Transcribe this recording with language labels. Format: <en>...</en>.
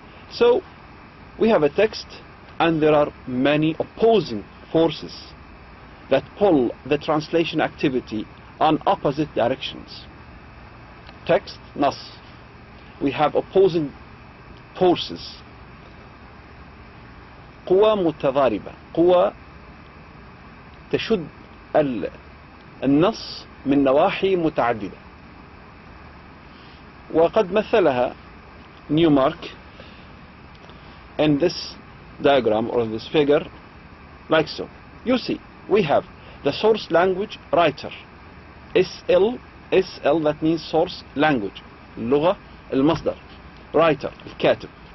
<en>So we have a text and there are many opposing forces that pull the translation activity on opposite directions. Text, nas. We have opposing forces.</en> <ar>قوى متضاربة، قوى تشد النص من نواحي متعددة. وقد مثلها</ar> <en>Newmark in this diagram or this figure like so. You see, we have the source language writer, SL, that means source language,</en> <ar>اللغة المصدر,</ar> <en>writer,</en> <ar>الكاتب.</ar>